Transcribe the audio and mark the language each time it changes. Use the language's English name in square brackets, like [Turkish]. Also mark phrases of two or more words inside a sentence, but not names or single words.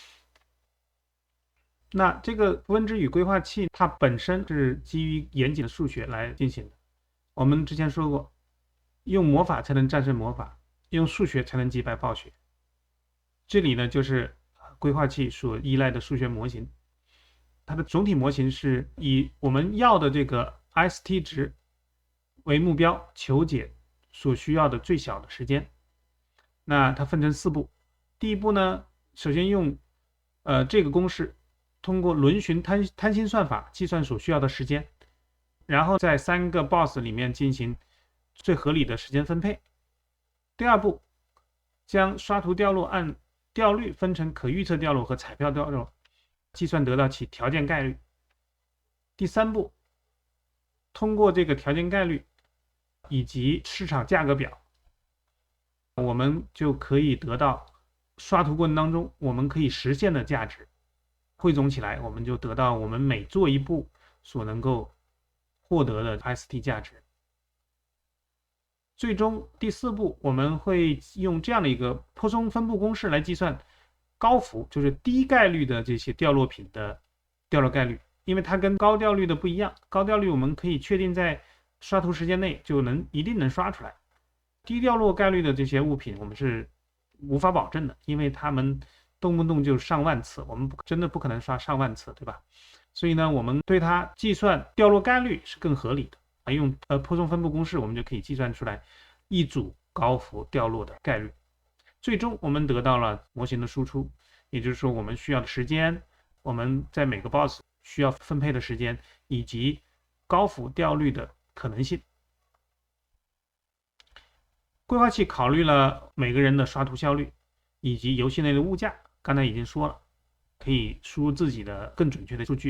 [Chinese] 那這個符文之語規劃器它本身是基於嚴謹的數學來進行的。我們之前說過，用魔法才能戰勝魔法，用數學才能擊敗暴雪。這裡呢就是規劃器所依賴的數學模型，它的總體模型是以我們要的這個 ST 值為目標，求解所需要的最小的時間。那它分成4步。第一步呢，首先用这个公式通过轮循贪心算法计算所需要的时间，然後在3個 boss 裡面進行最合理的時間分配。第二步，將刷圖掉落按掉率分成可預測掉落和彩票掉落，計算得到其條件概率。第三步，通過這個條件概率以及市場價格表，我們就可以得到刷圖過程當中我們可以實現的價值。匯總起來，我們就得到我們每做一步所能夠獲得的 ST 價值。最終第4步，我們會用這樣的一個泊松分布公式來計算高幅，就是低概率的這些掉落品的掉落概率。因為它跟高掉率的不一樣，高掉率我們可以確定在刷圖時間內就一定能刷出來，低掉落概率的這些物品我們是無法保證的，因為它們動不動就上萬次，我們真的不可能刷上萬次，對吧？所以呢，我們對它計算掉落概率是更合理的，用泊松分布公式我們就可以計算出來一組高幅掉落的概率。最終我們得到了模型的輸出，也就是說我們需要的時間，我們在每個 boss 需要分配的時間，以及高幅掉率的可能性。規劃器考慮了每個人的刷圖效率以及遊戲內的物價，剛才已經說了，可以輸入自己的更準確的數據。